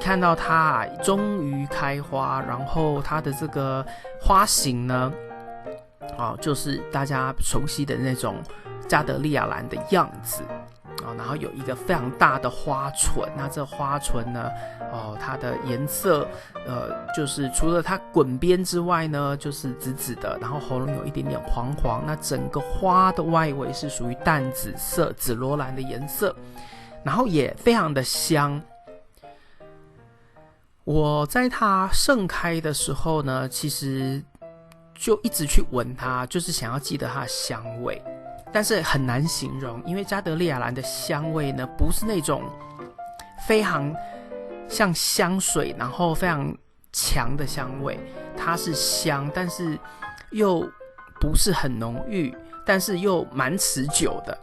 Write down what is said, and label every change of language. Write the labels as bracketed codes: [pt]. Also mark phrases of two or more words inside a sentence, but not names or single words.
[zh] 看到它終於開花，然後它的這個花型呢就是大家熟悉的那種加德利亞蘭的樣子然後有一個非常大的花唇，那這花唇呢它的顏色就是除了它滾邊之外呢，就是紫紫的，然後喉嚨有一點點黃黃，那整個花的外圍是屬於淡紫色紫羅蘭的顏色，然後也非常的香。我在它盛開的時候呢，其實就一直去聞它，就是想要記得它的香味，但是很難形容，因為加德利亞蘭的香味呢，不是那種非常像香水然後非常強的香味，它是香，但是又不是很濃郁，但是又蠻持久的。